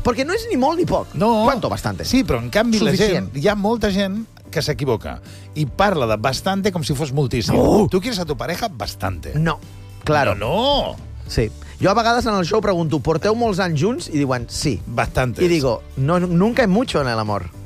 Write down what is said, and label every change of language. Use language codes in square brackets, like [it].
[es] Porque no es [ca] ni molt ni poc. No. [es] ¿Cuánto bastante? [ca] Sí, però en canvi la gent, hi ha molta gent que s'equivoca i parla de bastante com si fos moltíssim. No. [es] Tu quieres a tu pareja bastante. No, claro. No, no. Sí. [ca] Jo a vegades en el show pregunto, ¿porteu molts anys junts? I diuen, sí. [es] Bastantes. I digo, no, nunca es mucho en el amor.